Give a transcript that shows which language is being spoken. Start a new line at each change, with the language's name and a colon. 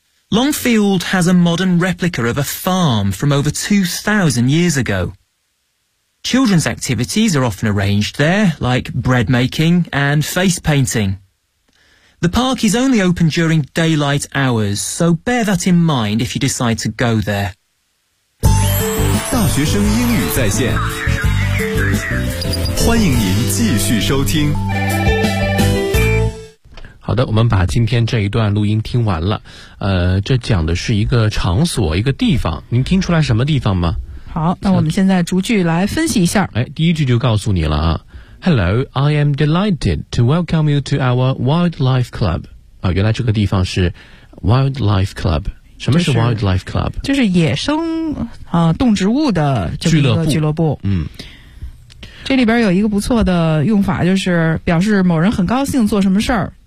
English: Longfield has a modern replica of a farm from over 2,000 years ago. Children's activities are often arranged there, like bread making and face painting. The park is only open during daylight hours, so bear that in mind if you decide to go there.
Chinese: 大学生英语在线，欢迎您继续收听。好的，我们把今天这一段录音听完了。这讲的是一个场所，一个地方。您听出来什么地方吗？好，那我们现在逐句来分析一下。哎，第一句就告诉你了啊。
English: Hello, I am delighted to welcome you to our wildlife club.
Chinese: 啊，原来这个地方是 wildlife club。什么是 wildlife club？就是野生动植物的这个俱乐部。嗯。这里边有一个不错的用法，就是表示某人很高兴做什么事儿。